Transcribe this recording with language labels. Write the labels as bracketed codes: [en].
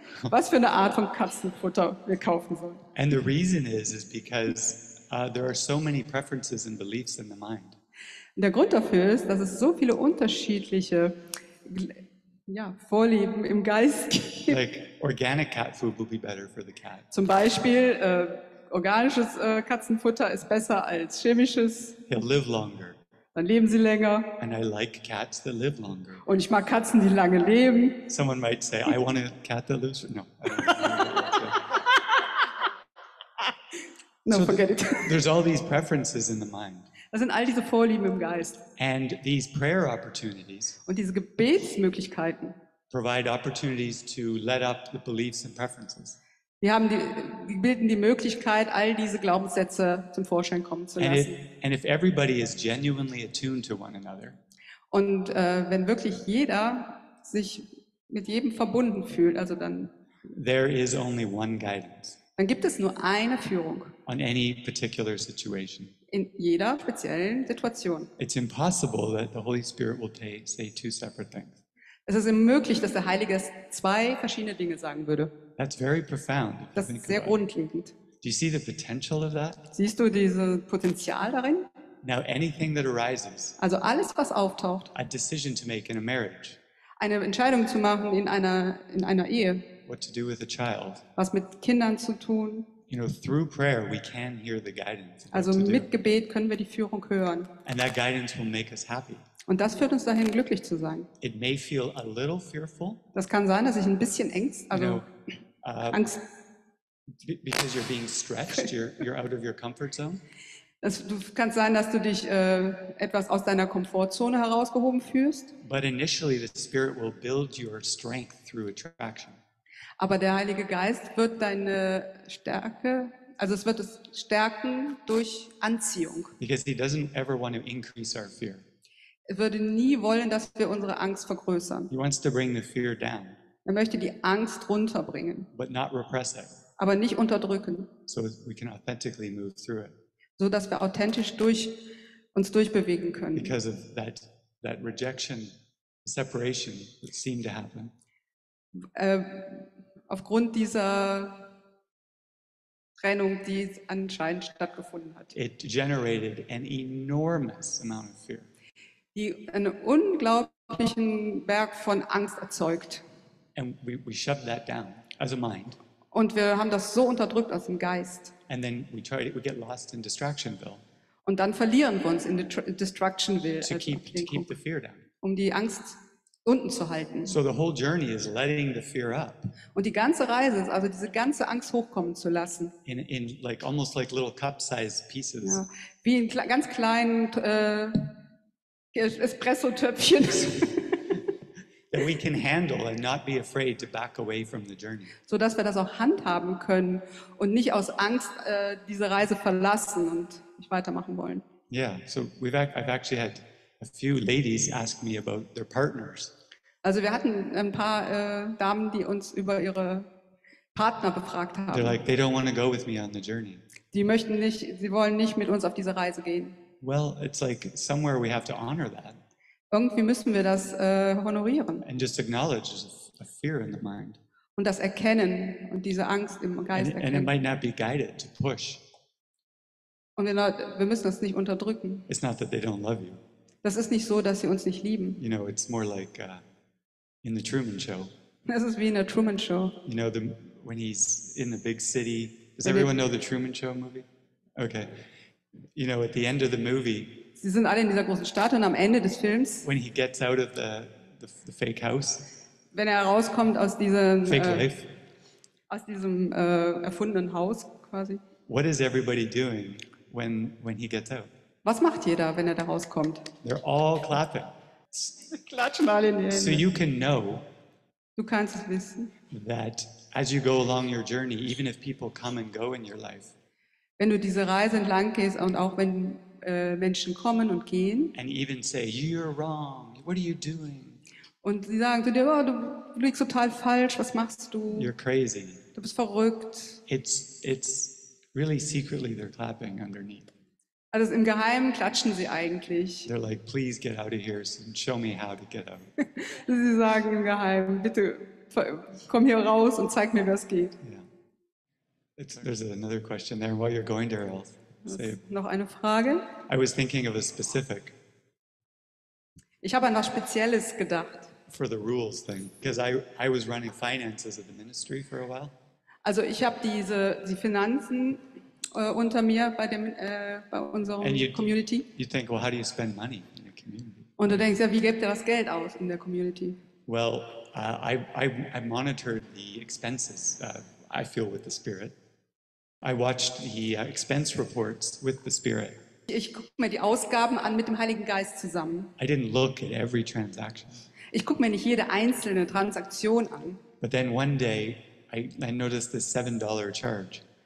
[de] Was für eine Art von Katzenfutter wir kaufen sollen. [en] And the reason is because there are so many preferences and beliefs in the mind. [de] Und der Grund dafür ist, dass es so viele unterschiedliche ja, Vorlieben im Geist gibt. [en] Like organic cat food will be better for the cat. [de] Zum Beispiel, organisches Katzenfutter ist besser als chemisches, [en] He'll live longer. [de] dann leben sie länger. [en] And I like cats that live longer. [de] Und ich mag Katzen, die lange leben. [en] Someone might say, I want a cat that lives. No. I don't know. No, forget it. There's all these preferences in the mind. [de] Das sind all diese Vorlieben im Geist. [en] And these prayer opportunities [de] Und diese Gebetsmöglichkeiten, [en] provide opportunities to let up the beliefs and preferences. [de] die bilden die Möglichkeit, all diese Glaubenssätze zum Vorschein kommen zu lassen. [en] And if everybody is genuinely attuned to one another, [de] Und wenn wirklich jeder sich mit jedem verbunden fühlt, also dann [en] there is only one guidance [de] gibt es nur eine Führung [en] on any particular situation. [de] in jeder speziellen Situation. [en] It's impossible that the Holy Spirit will say two separate things. [de] Es ist unmöglich, dass der Heilige Geist zwei verschiedene Dinge sagen würde. [en] That's very profound. If you [de] Das [en] think [de] ist sehr [en] about it. [de] grundlegend. [en] Do you see the potential of that? [de] Siehst du dieses Potenzial darin? [en] Now, anything that arises, [de] Also alles, was auftaucht, [en] a decision to make in a marriage, [de] eine Entscheidung zu machen in einer Ehe, [en] what to do with a child, [de] was mit Kindern zu tun. [en] through prayer we can hear the guidance of what [de] Also [en] to do. [de] mit Gebet können wir die Führung hören. [en] And that guidance will make us happy. [de] Und das führt uns dahin, glücklich zu sein. [en] It may feel a little fearful, [de] Das kann sein, dass ich ein bisschen Angst, [en] because you're being stretched, you're out of your comfort zone. [de] du kann sein, dass du dich etwas aus deiner Komfortzone herausgehoben fühlst. [en] But initially, the Spirit will build your strength through attraction. [de] Aber der Heilige Geist wird deine Stärke, also es wird es stärken durch Anziehung. [en] Because He doesn't ever want to increase our fear. [de] Er würde nie wollen, dass wir unsere Angst vergrößern. [en] He wants to bring the fear down, [de] Er möchte die Angst runterbringen, [en] but not repress it, [de] aber nicht unterdrücken, [en] so we can authentically move through it. [de] so dass wir authentisch uns durchbewegen können. [en] Because of that rejection, separation that seemed to happen, [de] Aufgrund dieser Trennung, die anscheinend stattgefunden hat, [en] it generated an enormous amount of fear. [de] die einen unglaublichen Berg von Angst erzeugt. [en] And we shoved that down as a mind. [de] Und wir haben das so unterdrückt aus dem Geist. [en] And then we get lost in Distractionville [de] Und dann verlieren wir uns in Destructionville, [en] to keep the fear down. [de] um die Angst unten zu halten. [en] So the whole journey is letting the fear up [de] Und die ganze Reise ist also diese ganze Angst hochkommen zu lassen. [en] in like almost like little cup-sized pieces. [de] Ja, wie in ganz kleinen Espresso-Töpfchen, [en] That we can handle and not be afraid to back away from the journey. [de] sodass wir das auch handhaben können und nicht aus Angst diese Reise verlassen und nicht weitermachen wollen. [en] Yeah, so I've actually had a few ladies ask me about their partners. [de] Also wir hatten ein paar Damen, die uns über ihre Partner befragt [en] They're [de] haben. [en] like, they don't want to go with me on the journey. [de] Sie wollen nicht mit uns auf diese Reise gehen. [en] Well, it's like somewhere we have to honor that [de] Irgendwie müssen wir das honorieren [en] and just acknowledge there's a fear in the mind. [de] und das erkennen und diese Angst im Geist [en] And it [de] erkennen. [en] might not be guided to push. [de] Und wir müssen das nicht unterdrücken. [en] It's not that they don't love you. [de] Das ist nicht so, dass sie uns nicht lieben. [en] It's more like in the Truman Show. [de] Das ist wie in der Truman Show. [en] When he's in the big city. Does When everyone know the Truman Show movie? Okay. At the end of the movie, [de] Sie sind alle in dieser großen Stadt und am Ende des Films, [en] when he gets out of the fake house, [de] wenn er rauskommt aus diesem [en] fake life, [de] erfundenen Haus quasi, [en] what is everybody doing when he gets out? [de] was macht jeder, wenn er da rauskommt? [en] They're all clapping. [de] Klatschen alle in die [en] So [de] Hände. [en] you can know [de] Du kannst es wissen. [en] that as you go along your journey, even if people come and go in your life, [de] Wenn du diese Reise entlang gehst und auch wenn Menschen kommen und gehen [en] and even say, you're wrong, what are you doing? [de] und sie sagen zu dir, oh, du liegst total falsch, was machst du? [en] You're crazy. [de] Du bist verrückt. [en] It's really secretly they're clapping underneath. [de] Also im Geheimen klatschen sie eigentlich. [en] They're like, please get out of here and show me how to get out. [de] Sie sagen im Geheimen, bitte komm hier raus und zeig mir, wie es geht. [en] Yeah. There's another question there while you're going there. I'll say, [de] Noch eine Frage? [en] I was thinking of a specific. [de] Ich habe an was Spezielles gedacht. [en] for the rules thing, because I was running finances of the ministry for a while. [de] Also ich habe die Finanzen unter mir bei unserer [en] And [de] Community. [en] you think, well, how do you spend money in a community? [de] Und du denkst ja, wie gibt ihr das Geld aus in der Community? [en] Well, I monitored the expenses, I feel, with the Spirit. I watched the expense reports with the Spirit. [de] Ich gucke mir die Ausgaben an mit dem Heiligen Geist zusammen. [en] I didn't look at every transaction. [de] Ich gucke mir nicht jede einzelne Transaktion an. [en] But then one day, I noticed this $7 charge.